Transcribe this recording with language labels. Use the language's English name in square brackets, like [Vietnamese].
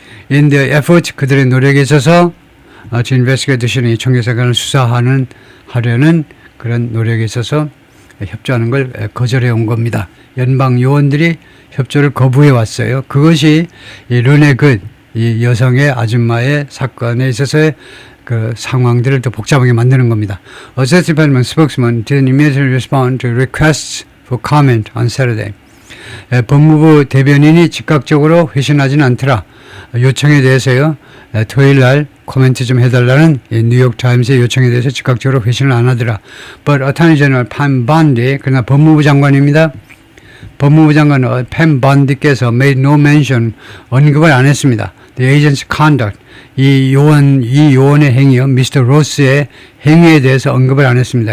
[English] In their effort, [Korean] 그들의 노력에 있어서 [English] to investigate [Korean] 이 총격사건을 하려는 그런 노력에 있어서 협조하는 걸 거절해 온 겁니다. 연방 요원들이 협조를 거부해 왔어요. 그것이 이 르네 굿, 이 여성의 아줌마의 사건에 있어서의 그 상황들을 더 복잡하게 만드는 겁니다. [English] Justice Department spokesman didn't immediately respond to requests for comment on Saturday. [Korean] 법무부 대변인이 즉각적으로 회신하지는 않더라. 요청에 대해서요. 토요일 날 코멘트 좀 해달라는 뉴욕타임스의 요청에 대해서 즉각적으로 회신을 안 하더라. [English] But Attorney General Pam Bondi, [Korean] 그러나 법무부 장관입니다. 법무부 장관 팸 번디께서 [English] made no mention, [Korean] 언급을 안 했습니다. [English] The agent's conduct, [Korean] 이 요원의 행위요, 미스터 로스의 행위에 대해서 언급을 안 했습니다.